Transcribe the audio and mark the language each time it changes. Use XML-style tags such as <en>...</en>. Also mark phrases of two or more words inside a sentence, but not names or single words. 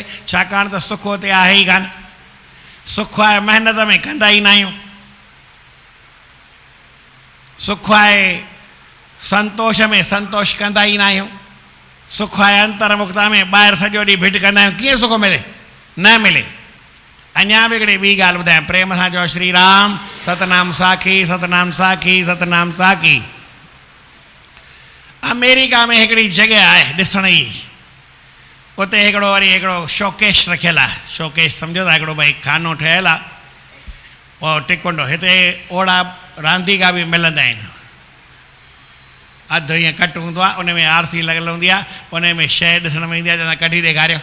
<sd>छाकाणि त सुख उते आहे ई कान। सुख आहे महिनत में, कंदा ई न आहियूं। सुख आहे संतोष में, संतोष कंदा ई न आहियूं। सुख आहे अंतर्मुक्ता में, ॿाहिरि सॼो ॾींहुं भिट कंदा आहियूं। कीअं सुख मिले? न मिले। अञा बि हिकिड़ी ॿी ॻाल्हि ॿुधायां, प्रेम सां चओ श्री राम। सतनाम साखी, सतनाम साखी, सतनाम साखी। अमेरिका में हिकिड़ी जॻह आहे ॾिसण जी, उते हिकिड़ो वरी हिकिड़ो शोकेश रखियलु आहे। शोकेश सम्झो था, हिकिड़ो भई खानो ठहियलु आहे, पोइ टिकुंडो। हिते ओड़ा रांदीगा बि मिलंदा आहिनि। अधु ईअं कट हूंदो आहे, उन में आरसी लॻल हूंदी आहे, उन में शइ ॾिसण में ईंदी आहे, चवंदा कढी ॾेखारियो।</sd>